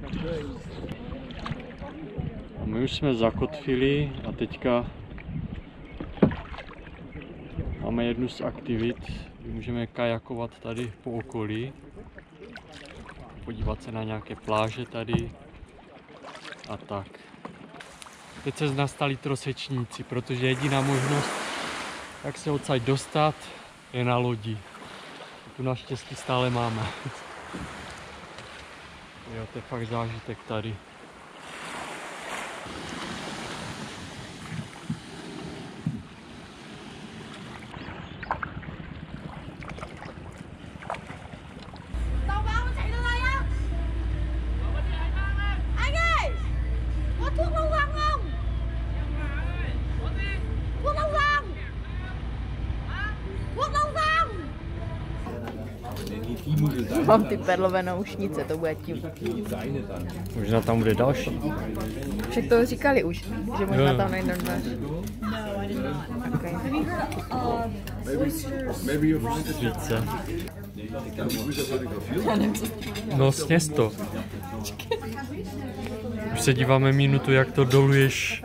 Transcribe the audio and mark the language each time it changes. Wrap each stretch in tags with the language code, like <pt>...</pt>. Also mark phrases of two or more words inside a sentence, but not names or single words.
<cs>My už jsme zakotvili a teďka máme jednu z aktivit, kdy můžeme kajakovat tady po okolí, podívat se na nějaké pláže tady a tak. Teď se nastali trosečníci, protože jediná možnost, jak se odsaď dostat, je na lodi. Tu naštěstí stále máme. Jo, to je fakt zážitek tady.</cs> <vi>Tàu báo nó chạy ra đây á. Anh ơi, có thuốc lâu răng không? Thuốc lâu răng. Thuốc lâu răng.</vi> <cs>Mám ty perlové naušnice, to bude tím. Možná tam bude další. Však to říkali už, že možná tam najdem další.</cs> <en>Okay. Maybe you find it.</en> <cs>Více. No sněz to. Už se díváme minutu, jak to doluješ.</cs>